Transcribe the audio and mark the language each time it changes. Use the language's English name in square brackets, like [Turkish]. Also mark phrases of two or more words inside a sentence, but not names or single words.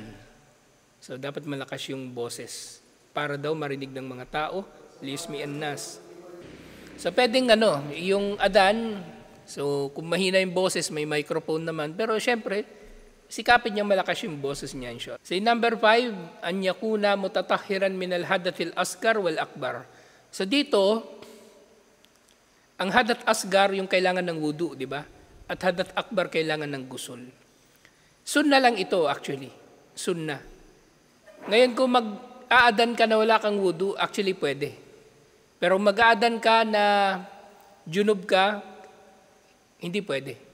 [Filipino] So dapat malakas yung boses para daw marinig ng mga tao, [Arabic] ليسمع الناس. [Filipino] So pwedeng yung adan, so kung mahina yung boses, may microphone naman. Pero syempre, sikapin niya malakas yung boses niya. [English] So number 5, [Arabic] أن يكون متطهرا من الحدث الأصغر والأكبر. [Filipino] So dito, ang [Arabic] حدث أصغر [Filipino] yung kailangan ng wudu, di ba? At [Arabic] حدث أكبر [Filipino] kailangan ng gusul. Sunna lang ito actually. Sunna. Ngayon kung mag-aadan ka na wala kang wudu, actually pwede. Pero mag-aadan ka na junub ka, hindi pwede.